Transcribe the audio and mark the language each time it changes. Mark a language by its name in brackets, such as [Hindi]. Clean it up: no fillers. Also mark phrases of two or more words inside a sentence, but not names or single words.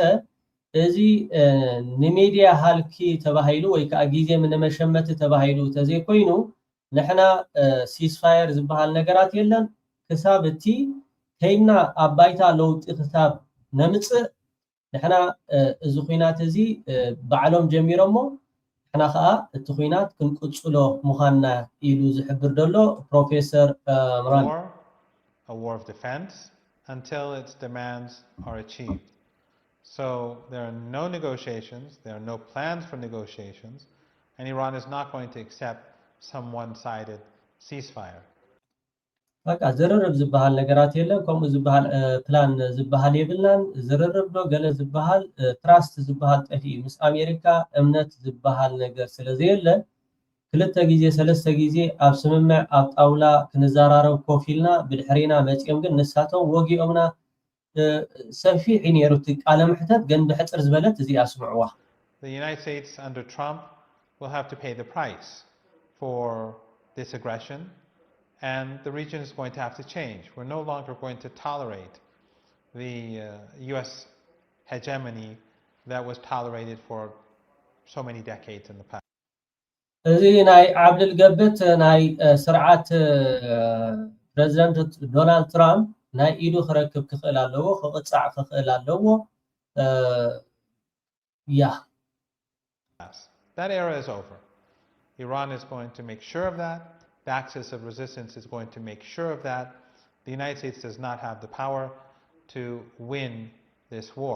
[Tigrinya] እዚ ንሚድያ ሃልኪ ተባሂሉ ወይ ከዓ ግዜ ንመሸመቲ ተባሂሉ ተዘይኮይኑ ንሕና ሲስፋየር ዝበሃል ነገራት የለን ክሳብ እቲ ከይና ኣብ ባይታ ለውጢ ክሳብ ነምፅእ ንሕና እዚ ኩናት እዚ ባዕሎም ጀሚሮሞ ንሕና ከዓ እቲ ኩናት ክንቅፅሎ ምዃንና ኢሉ ዝሕብር ዘሎ ፕሮፌሰር ምራን [English] a war of defense until its demands are achieved. So there are no negotiations, there are no plans for negotiations, and Iran is not going to accept some one-sided ceasefire. [Tigrinya] በቃ ዝርርብ ዝበሃል ነገራት የለን ከምኡ ዝበሃል ፕላን ዝበሃል የብልናን ዝርርብ ዶ ገለ ዝበሃል ትራስት ዝበሃል ጠፊ ምስ ኣሜሪካ እምነት ዝበሃል ነገር ስለዘየለ ክልተ ግዜ ሰለስተ ግዜ ኣብ ስምምዕ ኣብ ጣውላ ክንዘራረብ ኮፍ ኢልና ብድሕሪና መፅኦም ግን ንሳቶም ወጊኦምና ሰፊሕ ነይሩ እቲ ቃለ ምሕተት ግን ብሕፅር ዝበለት እዚኣ ስምዕዋ [English] The United States under Trump will have to pay the price for this aggression, and the region is going to have to change. We're no longer going to tolerate the US hegemony that was tolerated for so many decades in the past. [Tigrinya] እዚ ናይ ዓብድል ገብት ናይ ስርዓት ፕሬዚደንት ዶናልድ ትራምፕ ናይ ኢዱ ክረክብ ክኽእል ኣለዎ ክቕፃዕ ክኽእል ኣለዎ [English] That era is over. Iran is going to make sure of that. The axis of resistance is going to make sure of that. The United States does not have the power to win this war.